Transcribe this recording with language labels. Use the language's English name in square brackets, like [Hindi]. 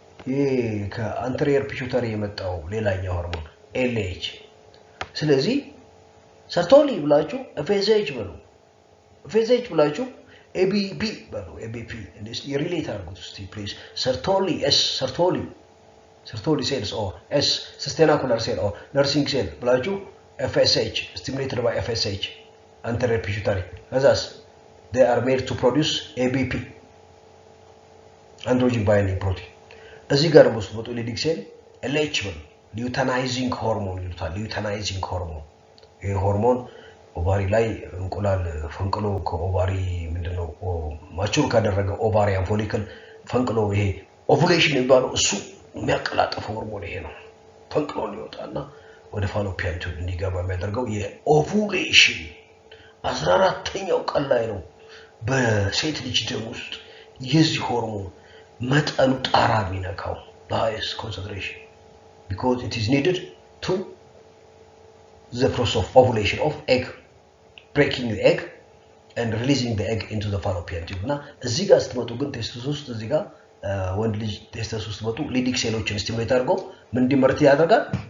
[Amharic] ይሄ ከአንተሪየር ፒቹታሪ የመጣው ሌላኛው ሆርሞን LH። ስለዚህ ሰርቶሊ ብላችሁ FSH በሉ፣ FSH ብላችሁ ABP በሉ፣ ABP ሪሌት አድርጉት እስቲ ፕሊዝ። ሰርቶሊ [English] Sertoli cells or S sustenacular cell or nursing cell [Amharic] ብላችሁ [English] FSH stimulated by FSH anterior pituitary as they are made to produce ABP androgen binding protein. [Amharic] እዚህ ጋር ደግሞ ስትመጡ ሌዲክ ሴል LH ነው ሉተናይዚንግ ሆርሞን ይሉታል። ሉተናይዚንግ ሆርሞን ይሄ ሆርሞን ኦቫሪ ላይ እንቁላል ፈንቅሎ ከኦቫሪ ምንድነው ማቹር ካደረገ ኦቫሪያን ፎሊክል ፈንቅሎ ይሄ ኦቭዩሌሽን የሚባለው እሱ የሚያቀላጥፈው ሆርሞን ይሄ ነው። ፈንቅሎ ሊወጣና ወደ ፋሎፒያን ቱብ እንዲገባ የሚያደርገው የኦቭዩሌሽን 14ኛው ቀን ላይ ነው በሴት ልጅ ደም ውስጥ የዚህ ሆርሞን መጠኑ ጣራ የሚነካው [English] the highest concentration because it is needed to the process of ovulation of egg, breaking the egg and releasing the egg into the fallopian tube. [Amharic] እና እዚህ ጋር ስትመጡ ግን ቴስቶስ ውስጥ እዚህ ጋር ወንድ ልጅ ቴስቶስ ውስጥ ስትመጡ ሊዲክ ሴሎችን ስቲሙሌት አድርጎ ምን እንዲመረት ያደርጋል?